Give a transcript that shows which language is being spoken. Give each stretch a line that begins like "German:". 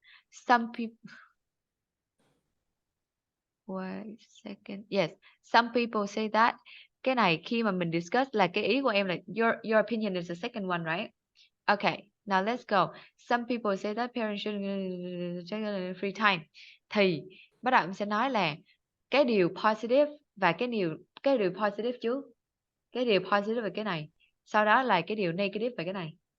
English: Some people, wait a second. Yes, some people say that.
Vietnamese: Cái này khi mà mình discuss là cái ý của em là
English: your opinion is the second one, right? Okay, now let's go. Some people say that parents should take free time.
Vietnamese: Thì bắt đầu em sẽ nói là cái điều positive và cái điều positive trước. Cái điều positive về cái này. Sau đó là cái điều negative về cái này.